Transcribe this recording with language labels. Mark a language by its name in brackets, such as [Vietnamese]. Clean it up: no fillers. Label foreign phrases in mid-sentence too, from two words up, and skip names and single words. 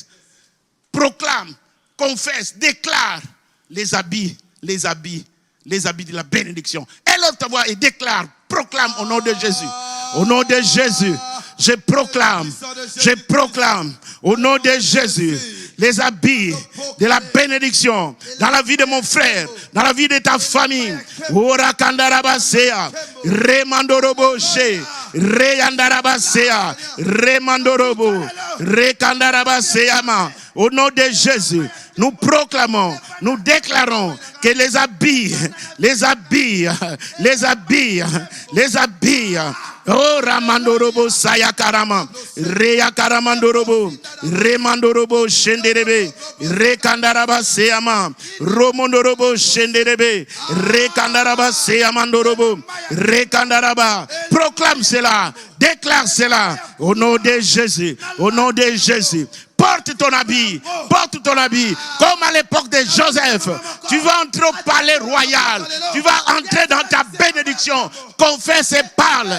[French] Proclame, confesse, déclare les habits de la bénédiction. Élève ta voix et déclare, proclame au nom de Jésus. Au nom de Jésus, je proclame, au nom de Jésus, les habits de la bénédiction dans la vie de mon frère, dans la vie de ta famille. Ora kandarabasea, remandorobo she, reyandarabasea, remandorobo, rekandarabasea ma. Au nom de Jésus, nous proclamons, nous déclarons que les habits, oh Ramandorobo Sayakarama, Reyakaramandorobo, Remandorobo Shenderebe, Rekandaraba Seama, Romondorobo Shenderebe, Rekandaraba Seamandorobo, Rekandaraba. Proclame cela, déclare cela au nom de Jésus, au nom de Jésus. Porte ton habit, comme à l'époque de Joseph. Tu vas entrer au palais royal, tu vas entrer dans ta bénédiction. Confesse et parle.